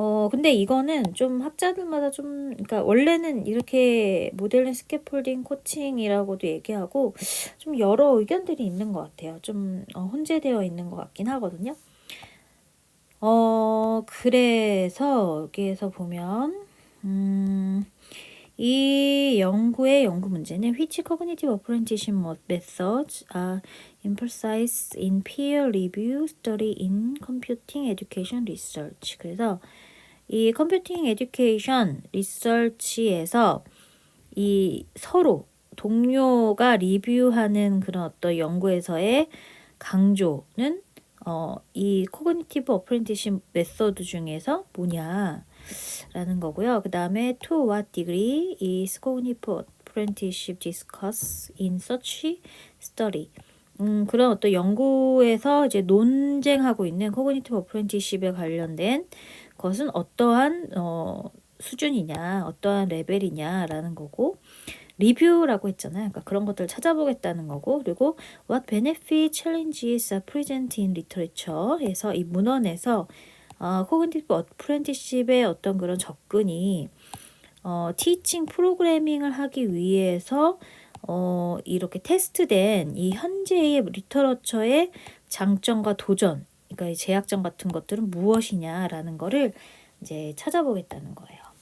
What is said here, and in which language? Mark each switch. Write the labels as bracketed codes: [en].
[ko] 근데 이거는 좀 학자들마다 좀, 그러니까 원래는 이렇게 모델링, 스캐폴딩, 코칭이라고도 얘기하고 좀 여러 의견들이 있는 것 같아요. 좀 혼재되어 있는 것 같긴 하거든요. 그래서 여기에서 보면 이 연구의 연구 문제는 [en] which cognitive apprenticeship methods are emphasized in peer review study in computing education research. [ko] 그래서 이 컴퓨팅 에듀케이션 리서치에서 이 서로 동료가 리뷰하는 그런 어떤 연구에서의 강조는 이 코그니티브 어프렌티십 메소드 중에서 뭐냐라는 거고요. 그 다음에 [en] to what degree is cognitive apprenticeship discussed in such study. [ko] 그런 어떤 연구에서 이제 논쟁하고 있는 코그니티브 어프렌티십에 관련된 것은 어떠한 수준이냐, 어떠한 레벨이냐라는 거고, 리뷰라고 했잖아요. 그러니까 그런 것들을 찾아보겠다는 거고, 그리고 [en] what benefit challenges are present in literature [ko] 에서 이 문헌에서 코그니티브 어프렌티십의 어떤 그런 접근이 티칭 프로그래밍을 하기 위해서 이렇게 테스트된 이 현재의 리터러처의 장점과 도전, 그러니까 이 제약점 같은 것들은 무엇이냐라는 거를 이제 찾아보겠다는 거예요.